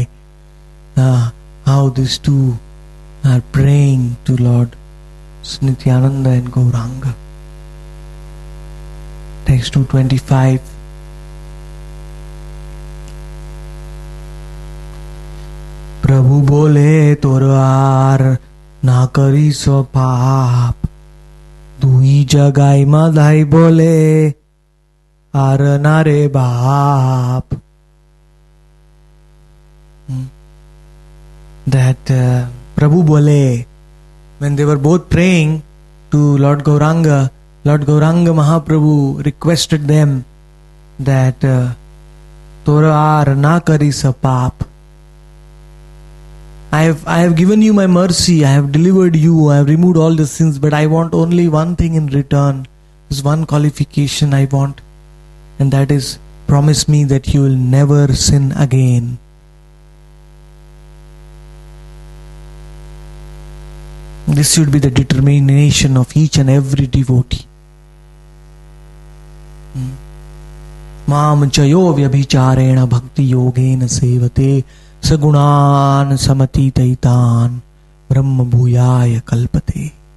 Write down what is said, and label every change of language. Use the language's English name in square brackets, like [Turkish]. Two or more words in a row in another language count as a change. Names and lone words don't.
[English] How these two are praying to Lord Nityananda and Gauranga. Text 225. [Bangla] প্রভু বলে তোরার না করি সো পাপ, দুই জগাই মাধাই বলে আর নারে বাপ. [English] That [Bangla] প্রভু বলে, [English] when they were both praying to Lord Gauranga Mahaprabhu requested them that [Bangla] তোরা আর না করি স পাপ. [English] I have given you my mercy, I have delivered you, I have removed all the sins, but I want only one thing in return. There's one qualification I want, and that is, promise me that you will never sin again. This should be the determination of each and every devotee. [Sanskrit] मां चयो व्यभिचारेण भक्ति योगेन सेवते सगुणान् समतीतैतान् ब्रह्म भूयाय कल्पते.